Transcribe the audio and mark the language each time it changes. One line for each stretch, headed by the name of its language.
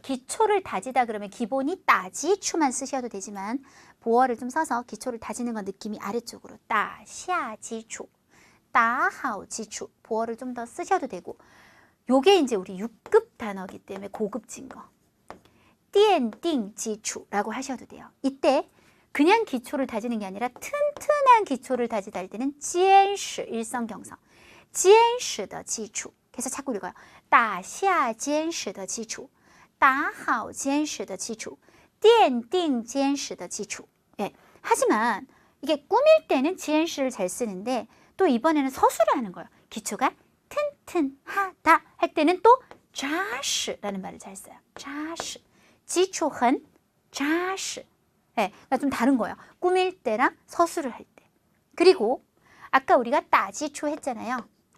Korean: 기초를 다지다 그러면 기본이 따지추만 쓰셔도 되지만 보어를 좀 써서 기초를 다지는 건 느낌이 아래쪽으로 따下基础, 따하오基础 보어를 좀 더 쓰셔도 되고 요게 이제 우리 6급 단어이기 때문에 고급진 거
Chinese: 奠定基础
Korean: 라고 하셔도 돼요. 이때 그냥 기초를 다지는 게 아니라 튼튼한 기초를 다지다 할 때는 坚实 일성경성
Chinese: 坚实的基础
Korean: 그래서 자꾸 읽어요.
Chinese: 打下坚实的基础打好坚实的基础奠定坚实的基础 예.
Korean: 하지만 이게 꾸밀 때는 坚实를 잘 쓰는데 또 이번에는 서술을 하는 거예요. 기초가 튼튼하다 할 때는 또 扎实라는 말을 잘 써요.
Chinese: 扎实 基础很扎实 예.
Korean: 그러니까 좀 다른 거예요. 꾸밀 때랑 서술을 할 때. 그리고 아까 우리가 따지초 했잖아요.